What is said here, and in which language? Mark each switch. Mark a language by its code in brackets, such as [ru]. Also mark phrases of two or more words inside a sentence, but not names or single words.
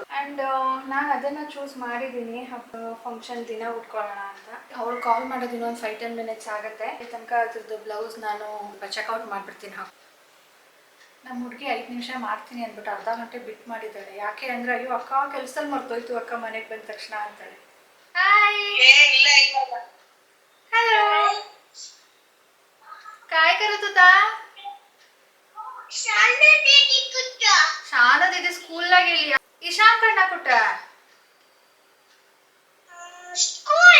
[kn] ಅಂಡ್ ನಾನು ಅದನ್ನ ಚೂಸ್ ಮಾಡಿದ್ದೀನಿ ಫಂಕ್ಷನ್ ದಿನ ಉಟ್ಕೊಳ್ಳೋಣ ಅಂತ. ಅವಳು ಕಾಲ್ ಮಾಡೋದು ಇನ್ನೊಂದು 5-10 ಮಿನಿಟ್ಸ್ ಆಗುತ್ತೆ. ತನಕ ಅದ್ರದ್ದು ಬ್ಲೌಸ್ ನಾನು ಚೆಕ್ಔಟ್ ಮಾಡ್ಬಿಡ್ತೀನಿ. ನಮ್ಮ ಹುಡುಗಿ 5 ನಿಮಿಷ ಮಾಡ್ತೀನಿ ಅಂದ್ಬಿಟ್ಟು ಅರ್ಧ ಗಂಟೆ ಬಿಟ್ಟು ಮಾಡಿದ್ದಾಳೆ. ಯಾಕೆ ಅಂದ್ರೆ ಅಯ್ಯೋ ಅಕ್ಕ ಕೆಲಸದಲ್ಲಿ ಮರ್ತೋಯ್ತು ಅಕ್ಕ ಮನೆಗೆ ಬಂದ ತಕ್ಷಣ ಅಂತಾಳೆ. [mr] हॅलो काय करत होता? शाळा दीदी स्कूलला गेली. ईशानकडनं कुठं? स्कूल.